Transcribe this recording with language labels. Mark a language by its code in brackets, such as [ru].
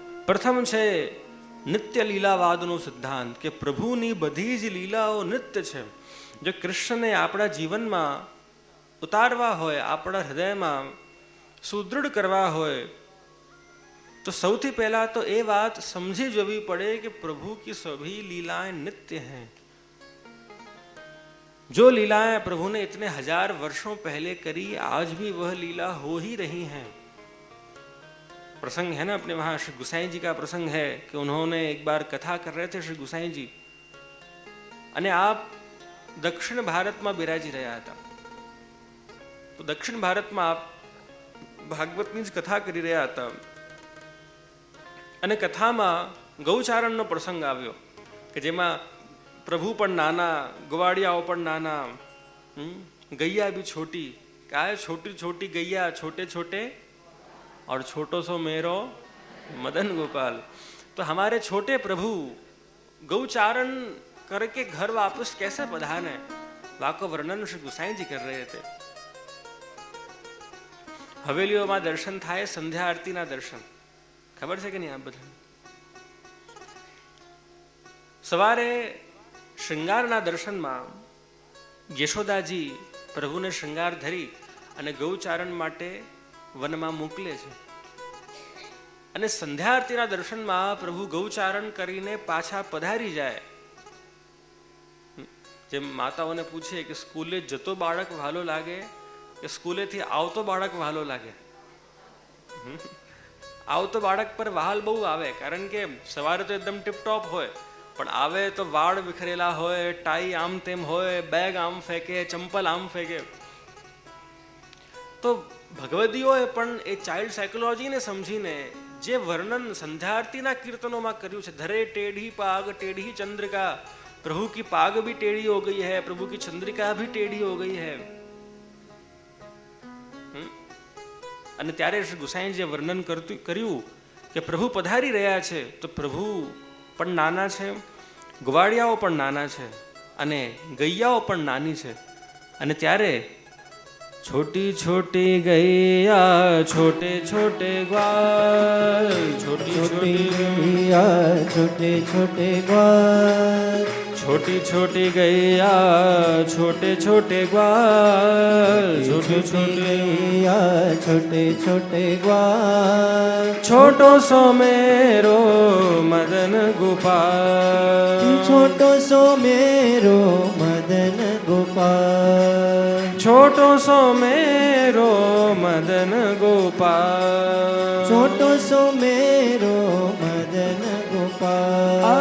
[gu] પ્રથમ છે નિત્ય લીલાવાદનો સિદ્ધાંત, કે પ્રભુની બધી જ લીલાઓ નિત્ય છે. જો કૃષ્ણને આપણા જીવનમાં ઉતારવા હોય, આપણા હૃદયમાં સુદૃઢ કરવા હોય, તો સૌથી પહેલા તો એ વાત સમજી જવી પડે કે પ્રભુ [hi] की सभी लीलाएं नित्य हैं. जो लीलाएं प्रभु ने इतने 1000 वर्षों पहले करी, आज भी वह लीला हो ही रही हैं. प्रसंग है ना अपने वहां, श्री गुसाई जी का प्रसंग है कि उन्होंने एक बार कथा कर रहे थे श्री गुसाई जी, [gu] અને આપ દક્ષિણ ભારતમાં બિરાજી રહ્યા હતા. તો દક્ષિણ ભારતમાં આપ ભાગવતની જ કથા કરી રહ્યા હતા અને કથામાં ગૌચારણનો પ્રસંગ આવ્યો કે જેમાં પ્રભુ પણ નાના, ગવાડિયાઓ પણ નાના, ગૈયા [hi] भी छोटी, क्या है छोटी छोटी गैया, छोटे छोटे और छोटो सो मेरो मदन गोपाल. तो हमारे छोटे प्रभु गौचारण करके घर वापस कैसे पधारे, वाको वर्णन श्री गुसाई जी कर रहे थे. हवेलीओं में दर्शन थाय, संध्या आरती ना दर्शन खबर है कि नहीं आप બધા? [gu] સવારે શૃંગારના દર્શનમાં યશોદાજી પ્રભુને શૃંગાર ધરી અને ગૌચારણ માટે વનમાં મોકલે છે. અને સંધ્યા આરતીના દર્શનમાં પ્રભુ ગૌચારણ કરીને પાછા પધારી જાય. જેમ માતાઓને પૂછે કે સ્કૂલે જતો બાળક વહાલો લાગે કે સ્કૂલેથી આવતો બાળક વહાલો લાગે? આવતો બાળક પર વહાલ બહુ આવે, કારણ કે સવારે તો એકદમ ટીપટોપ હોય, પણ આવે તો વાળ વિખરેલા હોય, ટાઈ આમ તેમ હોય, બેગ આમ ફેંકે, ચંપલ આમ ફેંકે. તો ભગવદીઓએ પણ એ ચાઇલ્ડ સાયકોલોજીને સમજીને જે વર્ણન સંધ્યાઆરતીના કીર્તનોમાં કર્યું છે, ધરે ટેढ़ी [hi] पाग टेढ़ी चंद्रिका, प्रभु की पाग भी टेढ़ी हो गई है, [gu] प्रभु की चंद्रिका भी टेढ़ी हो गई है. અને ત્યારે શ્રી ગુસાઈજીએ વર્ણન કર્યું કે પ્રભુ પધારી રહ્યા છે તો પ્રભુ પણ નાના છે, ગ્વાડિયાઓ પણ નાના છે અને ગૈયાઓ પણ નાની છે. અને ત્યારે [hi] छोटी छोटी गैया छोटे छोटे ग्वाल, छोटी छोटी गैया छोटे छोटे ग्वाल, छोटी छोटी गैया छोटे छोटे ग्वाल, छोटी छोटी गैया छोटे छोटे ग्वाल, छोटो सो मेरो मदन गोपाल, छोटो सो मेरो मदन गोपाल, छोटो सो मेरो मदन गोपाल, छोटो सो मेरो मदन गोपाल.